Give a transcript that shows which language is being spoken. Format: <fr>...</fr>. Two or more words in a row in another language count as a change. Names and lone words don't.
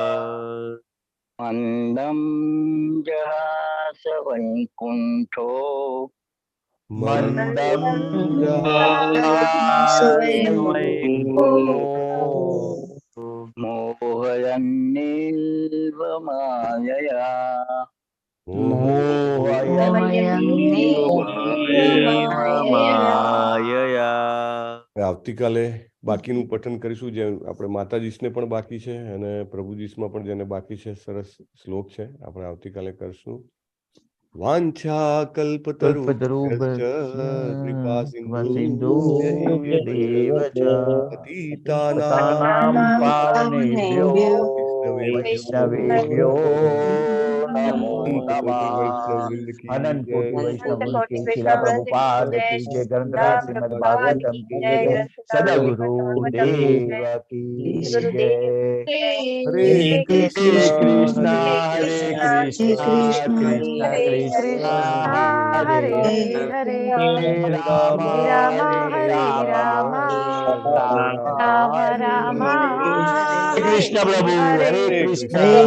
<sa>मन्दं जहास वैकुण्ठो मोहयन्नेव मायया માયયા</sa> <gu>આવતીકાલે બાકીનું પઠન કરીશું. જે આપણે માતાજીસને પણ બાકી છે અને પ્રભુજીસમાં પણ જેને બાકી છે. સરસ શ્લોક છે, આપણે આવતીકાલે કરશું.</gu> <sa>વાંછા કલ્પતરુભ્યશ્ચ કૃપા સિંધુભ્યૈવ ચ પતિતાનાં પાવનેભ્યો વૈષ્ણવેભ્યો નમો</sa> <hi>कोटी वैष्णववृंद की અનંત જય. कोटी वैष्णव की शिला प्रभुपाद की जय। ग्रंथराज श्रीमद् भागवतम की जय। सदगुरु देव की जय।</hi> <sa>हरे कृष्ण कृष्णा हरे हरे कृष्णा कृष्णा कृष्णा हरे हरे हरे राम राम हरे राम राम राम हरे कृष्ण प्रभु हरे कृष्ण</sa>